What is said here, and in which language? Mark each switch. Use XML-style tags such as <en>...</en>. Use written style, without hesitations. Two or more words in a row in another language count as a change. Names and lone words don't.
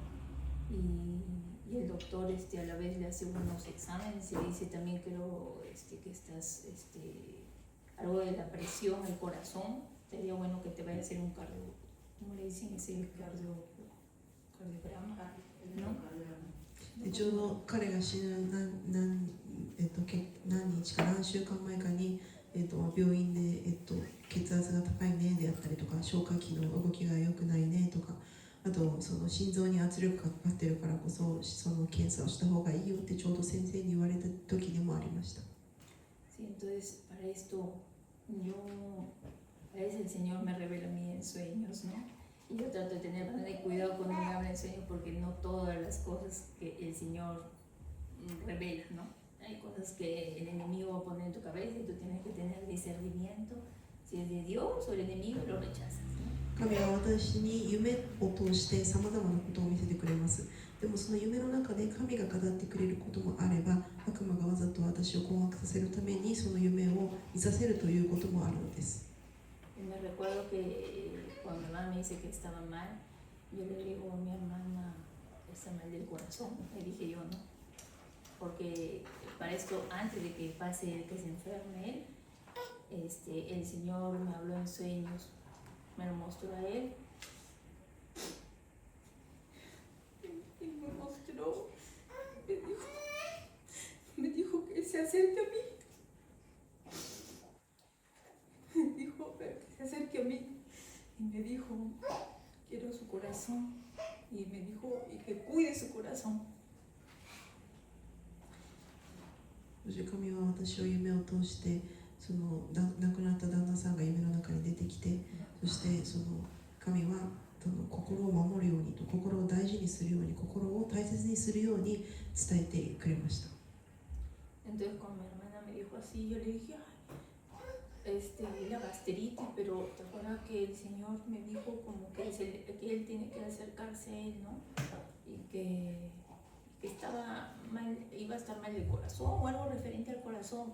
<es>Y el doctor a la vez le hace unos exámenes y le dice también creo que estás algo de la presión, el corazón, sería bueno que te vaya a hacer un cardio, ¿cómo le dicen ese cardiograma? ¿No?</es> <ja>でちょうど彼が死ぬ何日か何週間前かに、病院で、血圧が高いねであったりとか、消化器の動きが良くないねとか、あとその心臓に圧力がかかってるからこそその検査をした方がいいよってちょうど先生に言われた時でもありました。</ja> <es>Sí, entonces para esto a veces el Señor me revela a mí en sueños, ¿no? Y yo trato de tener bastante cuidado cuando me habla en sueños porque no todas las cosas que el Señor revela, ¿no? Hay cosas que el enemigo va a poner en tu cabeza y tú tienes que tener discernimiento si es de Dios o el enemigo lo rechazas, ¿no?</es> <ja>神は私に夢を通してさまざまなことを見せてくれます。でもその夢の中で神が語ってくれることもあれば、悪魔がわざと私を困惑させるためにその夢を見させるということもあるのです。</ja> <es>Me recuerdo que cuando mi hermana me dice que estaba mal, yo le digo a mi hermana, está mal del corazón, le dije yo, ¿no? Porque para esto, antes de que pase, que se enferme él, el Señor me habló en sueños, me lo mostró a él. Y me mostró, me dijo que se acerque a mí. Me dijo que se acerque a mí. Y me dijo, quiero su corazón. Y me dijo, y que cuide su corazón.</es> <ja>そして神は私を夢を通してその亡くなった旦那さんが夢の中に出てきて、そしてその神はその心を守るようにと、心を大事にするように、心を大切にするように伝えてくれました。</ja> <es>Entonces cuando mi hermana me dijo así, yo le dije, la gastritis, pero te acuerdas que el Señor me dijo como que él tiene que acercarse a él, ¿no? Y que estaba mal, iba a estar mal del corazón o algo referente al corazón.</es>